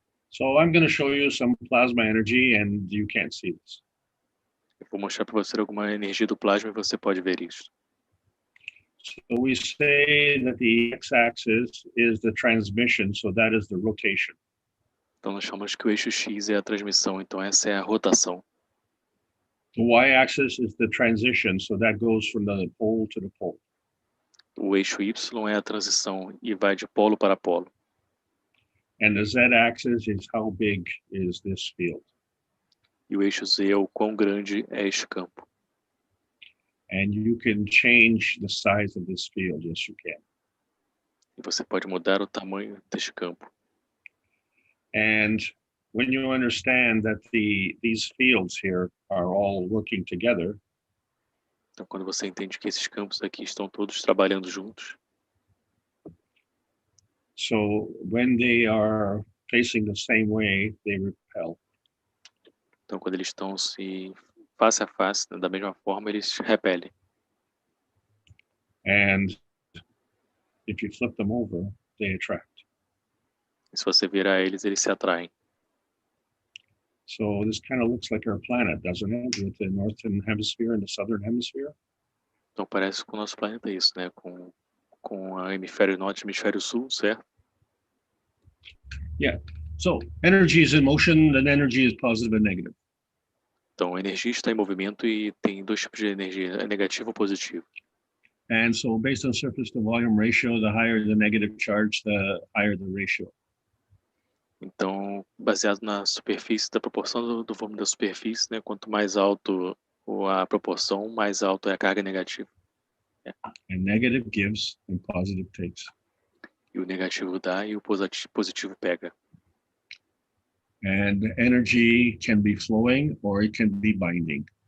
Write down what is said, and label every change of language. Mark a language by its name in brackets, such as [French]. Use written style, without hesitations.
[English] So I'm going to show you some plasma energy and you can't see this. [Portuguese] Eu vou mostrar para você alguma energia do plasma e você pode ver isso. [English] So we say that the x-axis is the transmission, so that is the rotation. [Portuguese] Então, nós chamamos que o eixo X é a transmissão, então essa é a rotação. [English] The y-axis is the transition, so that goes from the pole to the pole. [Portuguese] O eixo Y é a transição e vai de polo para polo. [English] And the z-axis is how big is this field. [Portuguese] E o eixo Z é o quão grande é este campo. [English] And you can change the size of this field, yes you can. [Portuguese] E você pode mudar o tamanho deste campo. [English] And when you understand that these fields here are all working together, [Portuguese] Então, quando você entende que esses campos aqui estão todos trabalhando juntos, [English] so when they are facing the same way, they repel. [Portuguese] então quando eles estão se face a face, né, da mesma forma, eles repelem. [English] And if you flip them over, they attract. [Portuguese] E se você virar eles, eles se atraem. [English] So this kind of looks like our planet, doesn't it? With the northern hemisphere and the southern hemisphere. [Portuguese] Então parece com o nosso planeta isso, né? Com o hemisfério norte e o hemisfério sul, certo? [English] Yeah. So energy is in motion, and energy is positive and negative. [Portuguese] Então a energia está em movimento e tem dois tipos de energia, é negativo ou positivo. [English] And so based on surface to volume ratio, the higher the negative charge, the higher the ratio. [Portuguese] Então, baseado na superfície, da proporção do volume da superfície, né? Quanto mais alto a proporção, mais alto é a carga negativa. [English] And negative gives and positive takes. [Portuguese] E o negativo dá e o positivo pega. [English] And energy can be flowing or it can be binding.